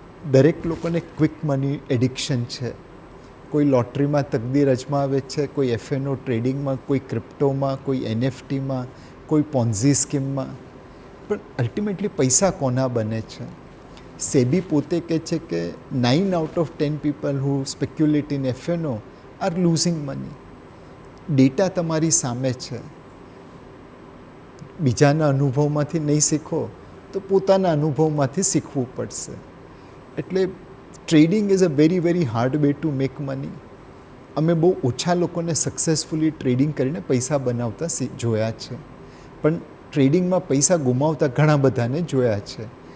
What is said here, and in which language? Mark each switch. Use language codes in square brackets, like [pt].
[gu] દરેક લોકોને quick money addiction છે. કોઈ લોટરીમાં તકદીર અજમાવે છે, કોઈ એફએનઓ ટ્રેડિંગમાં, કોઈ ક્રિપ્ટોમાં, કોઈ એનએફટીમાં, કોઈ પોન્ઝી સ્કીમમાં. પણ અલ્ટિમેટલી પૈસા કોના બને છે? સેબી પોતે કહે છે કે [en] 9 out of 10 people who speculate in F&O are losing money. [gu] Data તમારી સામે છે. બીજાના અનુભવમાંથી નહીં શીખો તો પોતાના અનુભવમાંથી શીખવું પડશે. એટલે [en] Trading is a very very hard way to make money. [gu] અમે બહુ ઓછા લોકોને સક્સેસફુલી ટ્રેડિંગ કરીને પૈસા બનાવતા જોયા છે, પણ ટ્રેડિંગમાં પૈસા ગુમાવતા ઘણા બધાને જોયા છે.